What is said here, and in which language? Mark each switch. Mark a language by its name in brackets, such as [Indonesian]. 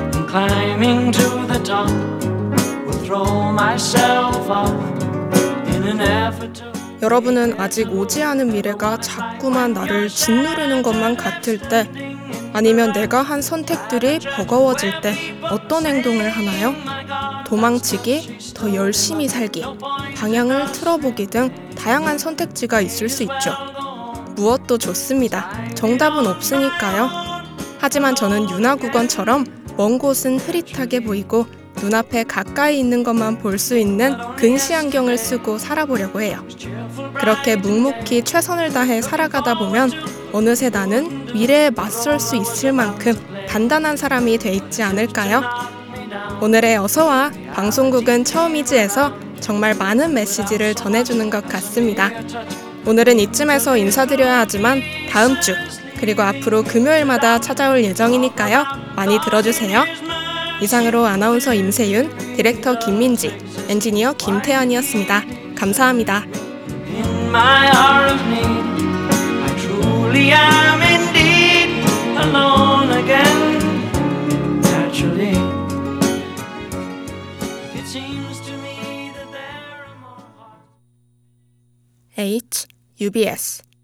[English] Climbing to the top, will throw myself off in an effort to. [Korean] 여러분은 아직 오지 않은 미래가 자꾸만 나를 짓누르는 것만 같을 때, 아니면 내가 한 선택들이 버거워질 때 어떤 행동을 하나요? 도망치기, 더 열심히 살기, 방향을 틀어보기 등 다양한 선택지가 있을 수 있죠. 무엇도 좋습니다. 정답은 없으니까요. 하지만 저는 유나국원처럼 먼 곳은 흐릿하게 보이고 눈앞에 가까이 있는 것만 볼 수 있는 근시안경을 쓰고 살아보려고 해요. 그렇게 묵묵히 최선을 다해 살아가다 보면 어느새 나는 미래에 맞설 수 있을 만큼 단단한 사람이 돼 있지 않을까요? 오늘의 어서와 방송국은 처음이지에서 정말 많은 메시지를 전해주는 것 같습니다. 오늘은 이쯤에서 인사드려야 하지만 다음 주 그리고 앞으로 금요일마다 찾아올 예정이니까요. 많이 들어주세요. 이상으로 아나운서 임세윤, 디렉터 김민지, 엔지니어 김태연이었습니다. 감사합니다. [English] In my hour of need, I truly am indeed alone again. Naturally, it seems to me that there are more hearts. H. UBS